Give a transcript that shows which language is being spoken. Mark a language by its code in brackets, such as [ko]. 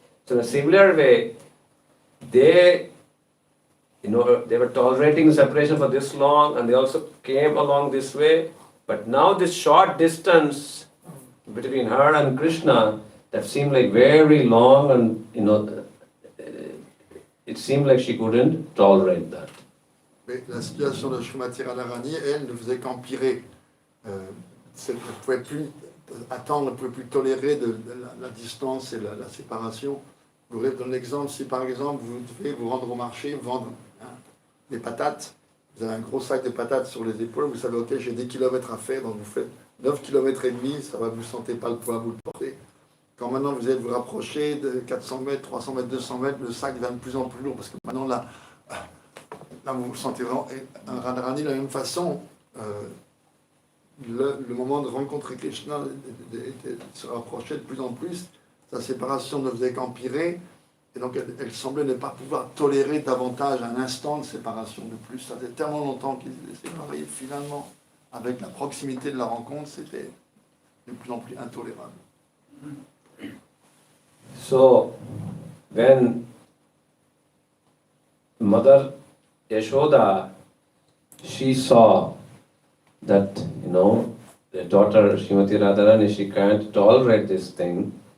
[en] So in a similar way, they were tolerating separation for this long, and they also came along this way. But now this short distance between her and Krishna, that seemed like very long, and it seemed like she couldn't tolerate that. [fr] Mais la situation de Srimati Radharani, elle, ne faisait qu'empirer. Elle ne pouvait plus attendre, elle ne pouvait plus tolérer la distance et la séparation. Je vous donne l'exemple, si par exemple vous devez vous rendre au marché, vendre des patates, vous avez un gros sac de patates sur les épaules, vous savez, ok, j'ai des kilomètres à faire, donc vous faites 9 km et demi, ça va, vous ne sentez pas le poids, vous le portez. Quand maintenant vous allez vous rapprocher de 400 mètres, 300 mètres, 200 mètres, le sac devient de plus en plus lourd, parce que maintenant là vous vous sentez vraiment. Un Radharani de la même façon, le moment de rencontrer Krishna, de se rapprocher de plus en plus, sa séparation ne faisait qu'empirer, et donc elle semblait ne pas pouvoir tolérer davantage un instant de séparation de plus. Ça faisait tellement longtemps qu'ils étaient séparés, et finalement, avec la proximité de la rencontre, c'était de plus en plus intolérable. [en] So, when Mother Yashoda, she saw that, the daughter Srimati Radharani, she can't tolerate this thing.